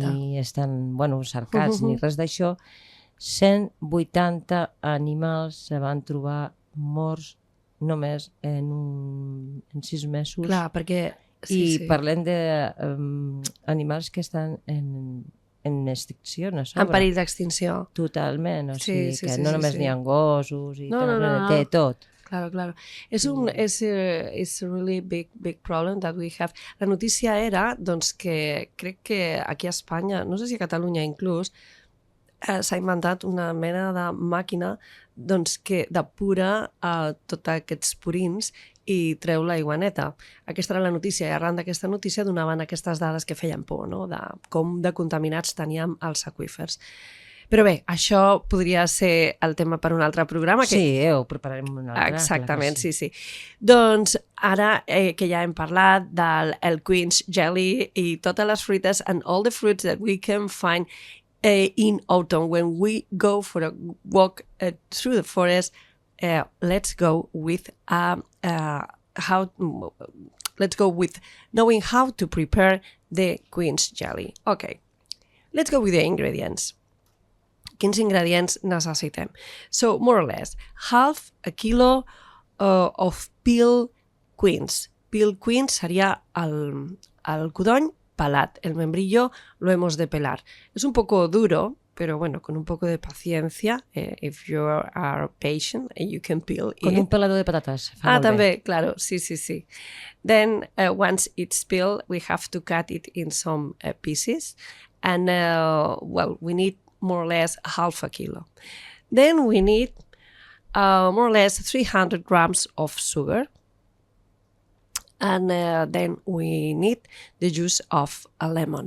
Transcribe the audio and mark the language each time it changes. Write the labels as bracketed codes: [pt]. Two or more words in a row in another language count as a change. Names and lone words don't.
[ca] ni estan cercats, ni res d'això, 180 animals se van trobar morts només en 6 mesos. Clar, perquè... Sí. Parlem d'animals que estan en extinció, no sobre. En perill d'extinció. Totalment, o sigui que no només n'hi ha gossos i tal, té tot. [en] Claro. És a really big problem that we have. [ca] La notícia era, doncs, que crec que aquí a Espanya, no sé si a Catalunya inclús, s'ha inventat una mena de màquina, doncs, que depura tots aquests purins i treu l'aigua neta. Aquesta era la notícia, i arran d'aquesta notícia donaven aquestes dades que feien por, no?, de com de contaminats teníem els aqüífers. Però bé, això podria ser el tema per un altre programa. Sí, ho prepararem un altre. Exactament, sí. Doncs ara que ja hem parlat del quince jelly i totes les fruites [en] and all the fruits that we can find in autumn when we go for a walk through the forest, let's go with knowing how to prepare the quince jelly. Okay, let's go with the ingredients. [ca] Quins ingredients necessitem? [en] So, more or less, half a kilo of peel quince. Peel quince [ca] sería el codony pelat. [es] El membrillo lo hemos de pelar. Es un poco duro, pero bueno, con un poco de paciencia, [en] if you are patient, you can peel it. [es] Con un pelador de patates. [ca] També, claro, sí. [en] Then, once it's peeled, we have to cut it in some pieces. And, we need more or less half a kilo. Then we need more or less 300 grams of sugar. And then we need the juice of a lemon.